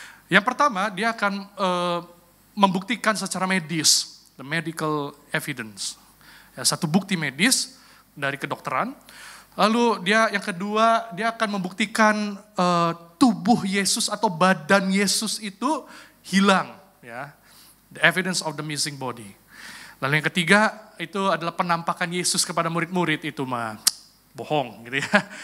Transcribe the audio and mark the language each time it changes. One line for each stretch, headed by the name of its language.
Indonesian: Yang pertama, dia akan membuktikan secara medis,
English: the medical evidence.
Indonesian: Ya, satu bukti medis dari kedokteran. Lalu yang kedua, dia akan membuktikan tubuh Yesus atau badan Yesus itu hilang.
English: Ya, the evidence of the missing body.
Indonesian: Lalu yang ketiga, itu adalah penampakan Yesus kepada murid-murid, itu mah bohong gitu ya.